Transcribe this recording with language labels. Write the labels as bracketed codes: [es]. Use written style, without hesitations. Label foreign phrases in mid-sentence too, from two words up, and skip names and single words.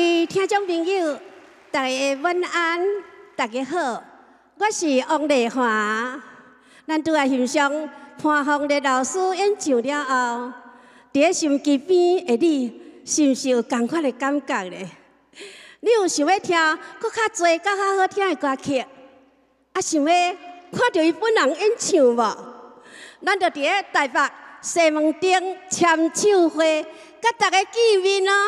[nan] 听众朋友，大家晚安，大家好，我是王丽华。咱拄啊欣赏潘虹烈老师演唱了后，伫心机边的你，是毋是有同款的感觉咧？你有想要听搁较侪、较好听的歌曲？啊，想要看到伊本人演唱无？咱就伫咧台北西门町签唱会，甲大家见面哦。